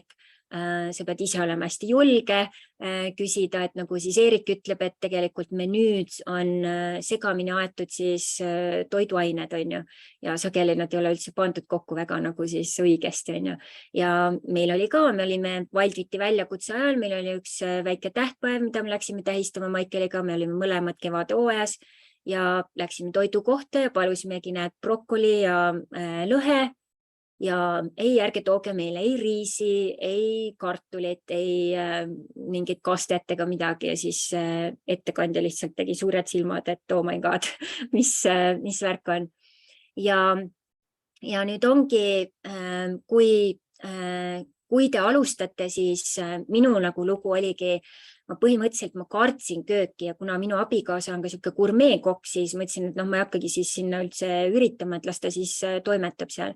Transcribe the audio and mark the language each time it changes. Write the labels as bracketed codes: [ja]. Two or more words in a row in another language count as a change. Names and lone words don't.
[et] Sa pead ise olema hästi julge küsida, et nagu siis Eerik ütleb, et tegelikult menüüd on segamini aetud siis toiduained, ja sageli nad ei ole üldse pandud kokku väga nagu siis õigesti, ja meil oli ka, me olime Wildfiti väljakutse ajal, meil oli üks väike tähtpäev, mida me läksime tähistama Maikeliga, me olime mõlemad kevadhooajas ja läksime toidu kohta ja palusimegi need brokoli ja lõhe. Ja ei, ärge tooge meile ei riisi, ei kartulit, ei mingit kastet ega midagi ja siis ettekandja lihtsalt tegi suured silmad, et [en] oh my god, [et] mis värk on. Ja nüüd ongi, kui te alustate, siis minu nagu lugu oligi, põhimõtteliselt ma kartsin kööki ja kuna minu abikaasa on ka siuke gurmeekokk, siis mõtlesin, et ma ei hakkagi siis sinna üldse üritama, et las ta siis toimetab seal.